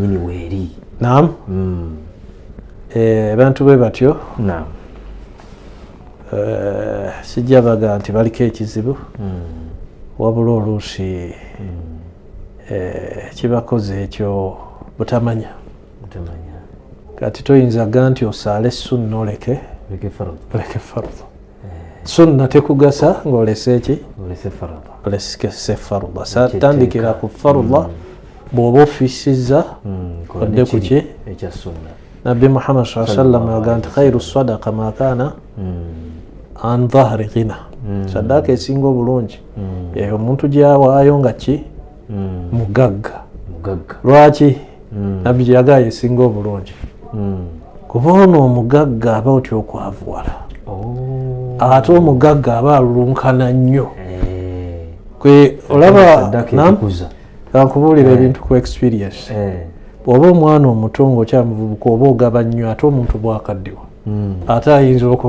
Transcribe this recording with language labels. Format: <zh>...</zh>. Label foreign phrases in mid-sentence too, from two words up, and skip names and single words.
<lg>abantu bwe batyo sijja baga nti baliko ekizibu wabula oluusi kibakoze ekyo butamanya kati toyinza ga nti osaale sunna oleke fardu. Sunna tekugasa ng'olese ki olese farda. Satandikira ku farda bw'oba ofiisizza odde ku ki Nabbi Muhammad</lg> <ar>صلى الله عليه وسلم</ar> <lg>yaga nti</lg> <ar>خير الصدقة ما كان عن ظهر غنى.</ar> <lg>Sadaka esinga obulungi eyo omuntu gy'awaayo nga ki mugagga. Lwaki Nabbi gy'agaayo esinga obulungi kuba ono omugagga aba otya okwavuwala ate omugagga aba alulunkana nnyo kwe olaba kankubuulira ebintu ku experience bw'oba omwana omuto ng'okyamuvubuka oba ogaba nnyo ate omuntu bw'akaddiwa ate ayinza</lg>